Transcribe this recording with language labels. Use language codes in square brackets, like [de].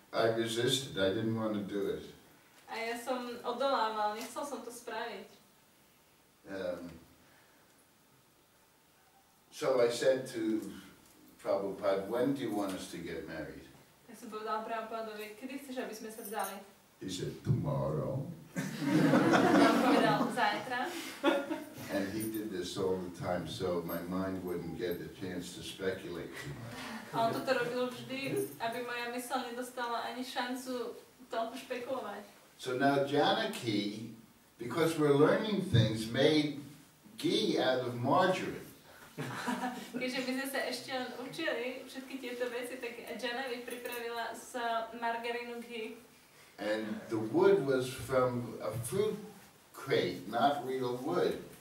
[en] I resisted, I didn't want to do it. [sk] A ja som odolával, nechcel som to spraviť. [en] So I said to Prabhupada, when do you want us to get married? [sk] Tak som povedal Prabhupadovi, kedy chceš, aby sme sa vzali? [en] He said, tomorrow. [sk] On povedal, zajtra. [en] And he did this all the time, so my mind wouldn't get a chance to speculate too much. [sk] A on toto robil vždy, aby moja myseľ nedostala ani šancu toľko špekulovať. [en] So now Janaki, because we're learning things, made ghee out of margarine. [sk] Keďže my sme sa ešte len učili všetky tieto veci, tak Janavi pripravila z margarínu ghee. [en] And the wood was from a fruit crate, not real wood.